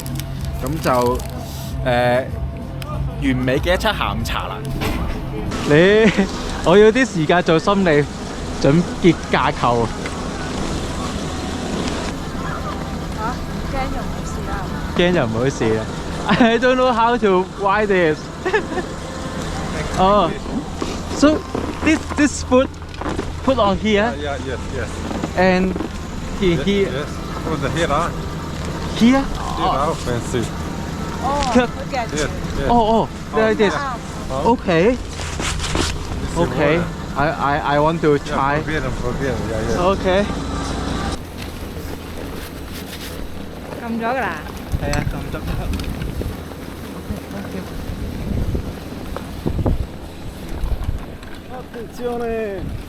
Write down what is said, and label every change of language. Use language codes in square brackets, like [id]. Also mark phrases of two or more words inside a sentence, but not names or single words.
[yue] 咁就完美嘅一餐下午茶啦。我要啲時間做心理總結架構。驚就唔好試啦。 [en] I don't know how to write this. Oh, so this food put on here. Yes. And here. Yes. Put the here. Here? Now fancy. Yes. Oh, like this. Okay. Okay. I want to try. Probieren. Okay. [yue] 撳咗㗎啦。係啊，撳咗。 Attenzione!